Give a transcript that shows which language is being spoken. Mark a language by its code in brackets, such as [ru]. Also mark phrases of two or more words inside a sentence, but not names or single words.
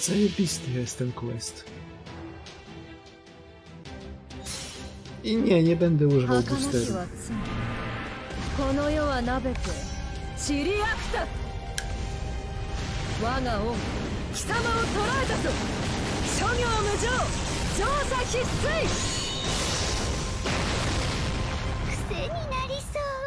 [pl] Zajebisty jest ten quest. I nie będę używał [ja] 儚き [pl] boosteru. [ja] は罪この世はなべて散りあくた我が恩貴様を捕らえたぞ諸行無常調査必須癖になりそう。